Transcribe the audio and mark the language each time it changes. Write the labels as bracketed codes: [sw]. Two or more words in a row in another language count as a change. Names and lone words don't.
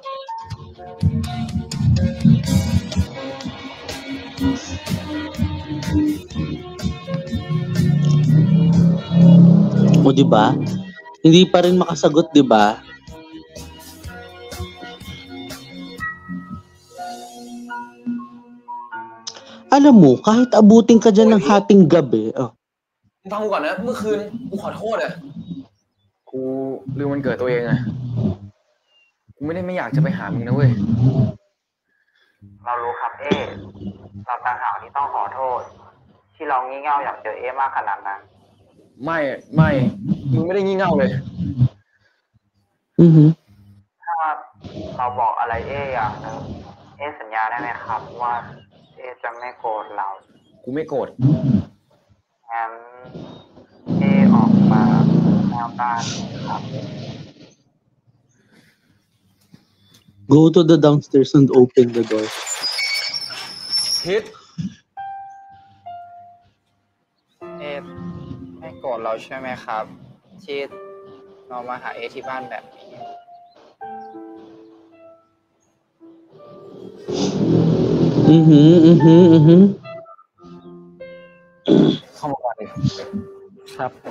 [tl] O di ba? Hindi pa rin makasagot, di ba? Alam mo, kahit abutin ka dyan ng hating gabi, [th] ฟังกูก่อนนะเมื่อคืนกูขอโทษอ่ะกูลืมวันเกิดตัวเองอ่ะกูไม่อยากจะไปหามึงนะเว้ย เรารู้ครับเราต่างหากที่ต้องขอโทษที่เรางี่เง่าอยากเจอมากขนาดนั้น ไม่มึงไม่ได้งี่เง่าเลย ถ้าเราบอกอะไรอย่างนึงสัญญาได้ไหมครับว่าจะไม่โกรธเรา กูไม่โกรธ งั้นออกมาแนวต้านครับ [en] Go to the downstairs and open the door. [th] ฮิต ไม่โกรธเราใช่ไหมครับที่เรามาหาที่บ้านแบบนี้ เข้ามาก่อนเลยครับ